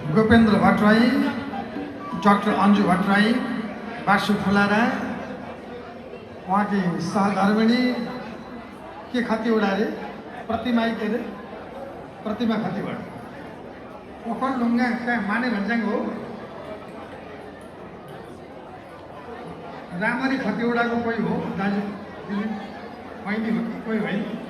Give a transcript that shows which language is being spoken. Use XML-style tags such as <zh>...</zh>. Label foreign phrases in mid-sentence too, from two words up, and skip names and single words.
<ne>रूपेन्द्र भट्टराई, डाक्टर अन्जु भट्टराई, बासु फुलारा, उहाँकी सहधर्मिणी के खतिवडा अरे प्रतिमा के अरे प्रतिमा खतिवडा ओखल लुङ्गा कहाँ माने भन्ज्याङ हो रामरी खतिवडाको कोही हो दाजु दिदी बहिनी हो कि कोही होइन</ne>